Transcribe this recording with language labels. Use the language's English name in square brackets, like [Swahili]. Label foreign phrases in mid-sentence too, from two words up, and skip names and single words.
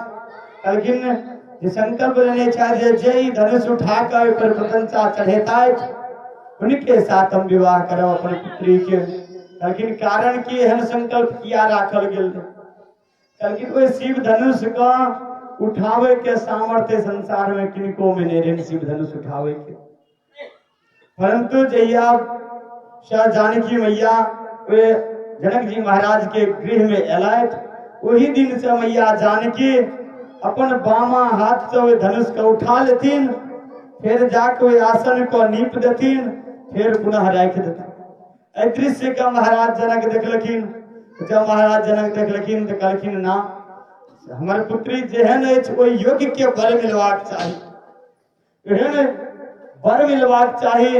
[Maithili] लेकिन जे संकल्प लेने छथि जे धनुष उठाकर ओकर प्रशंसा चढ़ेताथि उनके साथ हम विवाह करब अपन पुत्री के। लेकिन कारण की एहन संकल्प किया राखल गेल? लेकिन ओहि शिव धनुष का उठावे के सामर्थ्य संसार में किनको में नहीं रहे शिव धनुष उठावे के। परंतु जहिया शाह जानकी मैया वे जनक जी महाराज के गृह में एलथि, वही दिन से मैया जानकी अपन बामा हाथ से वे धनुष को उठा लेथिन, फिर जाके वे आसन को नीप देथिन, फिर पुनः राख देथिन। दृश्य का महाराज जनक देखलखिन। जब महाराज जनक देखलखिन तो कहलखिन ना, हमार पुत्री जेहन अछि ओहि योग्य के वर मिलवाक चाही, एहन वर मिलवाक चाही।